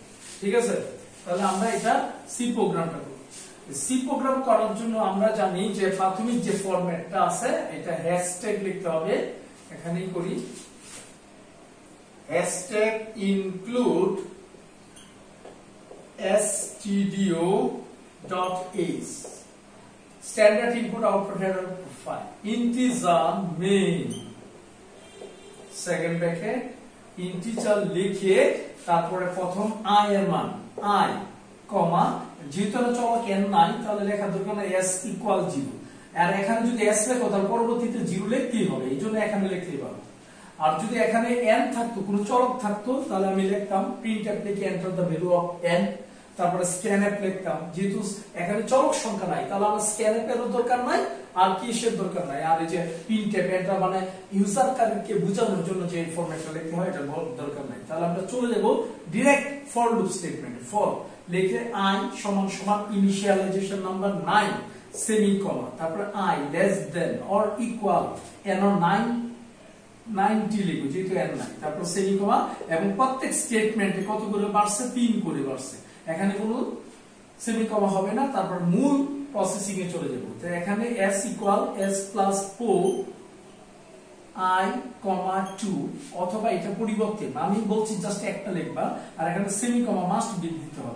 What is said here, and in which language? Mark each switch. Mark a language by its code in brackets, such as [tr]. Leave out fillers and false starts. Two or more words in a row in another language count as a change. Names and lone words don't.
[bn] ঠিক আছে, তাহলে আমরা এটা সি প্রোগ্রামটা করব। সি প্রোগ্রাম করার জন্য আমরা জানি যে প্রাথমিক যে ফরম্যাটটা আছে এটা হ্যাশট্যাগ লিখতে হবে। এখানেই করি, [en] hashtag include stdio.h standard input output header file integer main second bracket integer [bn] লিখে তারপরে প্রথম i এর মান i কমা, যেহেতু চলক n নাই তাহলে লেখা দরকার না s ইকুয়াল 0, আর এখানে যদি s লেখো তাহলে পরবর্তীতে 0 লিখতেই হবে, এইজন্য এখানে লিখতেই পারো। আর যদি এখানে n থাকতো, কোনো চলক থাকতো, তাহলে আমি লিখতাম printf লিখে [en] enter the value of n, [bn] তারপরে scanf লিখতাম। যেহেতু এখানে চলক সংখ্যা নাই তাহলে আমার scanf এর দরকার নাই, আর কিসের দরকার নাই, আর এই যে printf এটা মানে ইউজার কারকে বোঝানোর জন্য যে ফরম্যাটটা লিখতে হয় এটা দরকার নাই। তাহলে আমরা চলে যাব [en] direct for loop statement-এ। [bn] ফর লিখে i সমান সমান ইনিশিয়ালাইজেশন নাম্বার 9 সেমিকোলন, তারপরে i [en] less than or equal n or 90 [bn] লিখব যেহেতু n নাই, তারপর সেমিকোলন, এবং প্রত্যেক স্টেটমেন্টে কত করে বাড়ছে, 3 করে বাড়ছে, এখানে কোনো সেমিকোলন হবে না। তারপর মূল প্রসেসিং এ চলে যাব। তো এখানে [en] s equal s plus 4 i, [bn] 2, অথবা এটা পরিবর্তে আমি বলছি জাস্ট একটা লিখবা, আর এখানে সেমিকোলন [en] must be [bn] দিতে হবে।